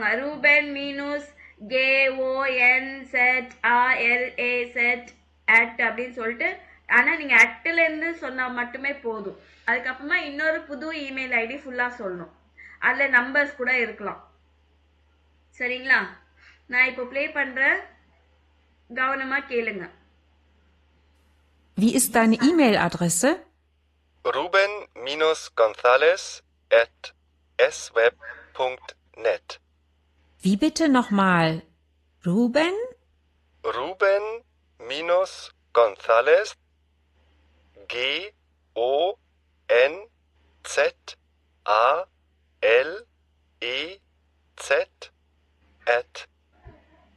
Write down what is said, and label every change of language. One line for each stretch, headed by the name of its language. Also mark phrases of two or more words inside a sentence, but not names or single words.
Tamil: ரூபன் மீனூஸ் GONZALAZ அட் அப்படின்னு சொல்லிட்டு. ஆனா நீங்க அட்டுல இருந்து சொன்னா மட்டுமே போதும். அதுக்கப்புறமா இன்னொரு புது
English: email ID
Tamil: ஃபுல்லா சொல்லணும். அதுல நம்பர்ஸ் கூட இருக்கலாம். சரிங்களா? நான் இப்போ ப்ளே பண்றேன், கவனமா கேளுங்க.
German: Wie ist deine E-Mail-Adresse? ruben-gonzales@sweb.net. Wie bitte nochmal? Ruben? Ruben-Gonzales GONZALEZ